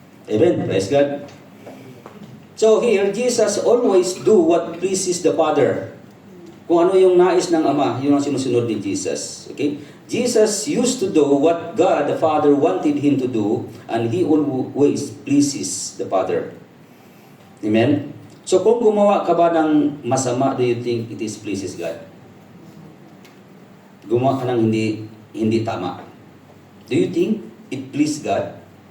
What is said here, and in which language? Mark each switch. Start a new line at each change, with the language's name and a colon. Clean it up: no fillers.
English: Amen. Praise God. So here, Jesus always do what pleases the Father.
Filipino: Kung ano yung nais ng Ama, yun ang sinusunod ni Jesus.
English: Okay? Jesus used to do what God the Father wanted Him to do, and He always pleases the Father. Amen? So
Filipino: kung gumawa ka ba ng masama,
English: do you think it is pleases God?
Filipino: Gumawa ka ng hindi tama.
English: Do you think it please God?